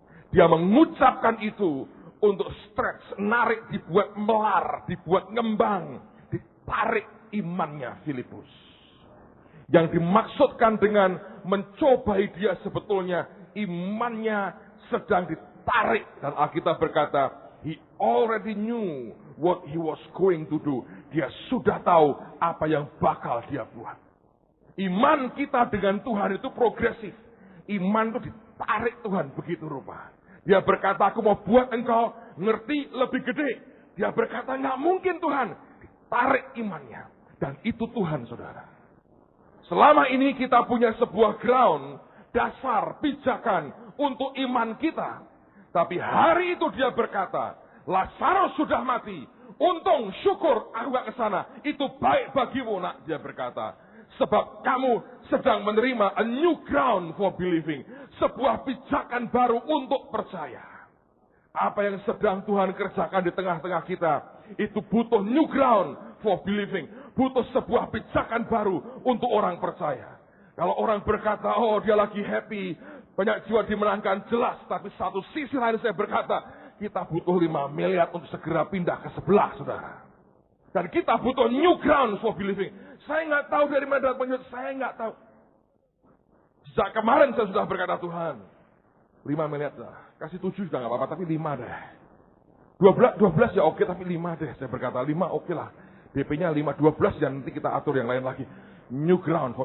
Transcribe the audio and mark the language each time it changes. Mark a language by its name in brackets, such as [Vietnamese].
[Indonesian] Dia mengucapkan itu untuk stretch, narik, dibuat melar, dibuat ngembang, ditarik imannya Filipus. Yang dimaksudkan dengan mencobai dia sebetulnya imannya sedang ditarik. [English] Dan Alkitab berkata, he already knew what he was going to do. [Indonesian] Dia sudah tahu apa yang bakal dia buat. Iman kita dengan Tuhan itu progresif. Iman itu ditarik Tuhan begitu rupa. Dia berkata, aku mau buat engkau ngerti lebih gede. Dia berkata, nggak mungkin Tuhan. Ditarik imannya. Dan itu Tuhan, saudara. Selama ini kita punya sebuah ground, dasar, pijakan untuk iman kita. Tapi hari itu dia berkata, Lazarus sudah mati. Untung, syukur, aku gak kesana. Itu baik bagimu, nak, dia berkata. Sebab kamu sedang menerima a new ground for believing. Sebuah pijakan baru untuk percaya. Apa yang sedang Tuhan kerjakan di tengah-tengah kita, itu butuh new ground for believing. Butuh sebuah pijakan baru untuk orang percaya. Kalau orang berkata, oh dia lagi happy, banyak jiwa dimenangkan, jelas. Tapi satu sisi lain saya berkata, kita butuh 5 miliar untuk segera pindah ke sebelah, saudara. Dan kita butuh new ground for believing. Saya nggak tahu dari mana datang penyebab, saya nggak tahu. Sejak kemarin saya sudah berkata, Tuhan, 5 miliar lah. Kasih 7 juga nggak apa-apa, tapi 5 deh. 12 ya oke, tapi 5 deh. Saya berkata 5 oke lah. DP-nya 5, 12 dan nanti kita atur yang lain lagi. New ground.